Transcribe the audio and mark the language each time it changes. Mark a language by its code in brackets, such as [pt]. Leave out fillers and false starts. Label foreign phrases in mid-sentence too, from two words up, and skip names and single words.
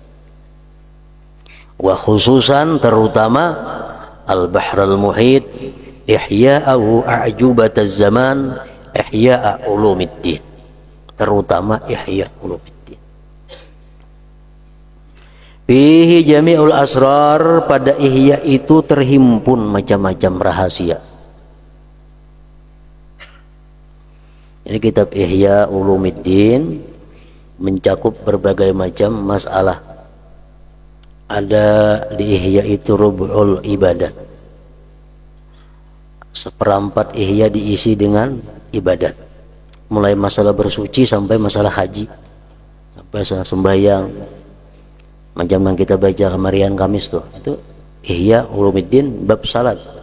[ar] وخصوصا terutama البحر المحيط إحياؤه أعجوبة الزمان إحياء علوم الدين, [id] terutama ihya' ulumiddin. [ar] فيه جامع الأسرار, [id] pada ihya itu terhimpun macam-macam rahasia. Ini kitab Ihya Ulumiddin mencakup berbagai macam masalah. Ada di ihya itu [ar] ربع العبادات, [id] seperempat ihya diisi dengan ibadat, mulai masalah bersuci sampai masalah haji, sampai masalah sembahyang, macam yang kita baca kemarin Kamis tuh, itu Ihya Ulumiddin bab salat.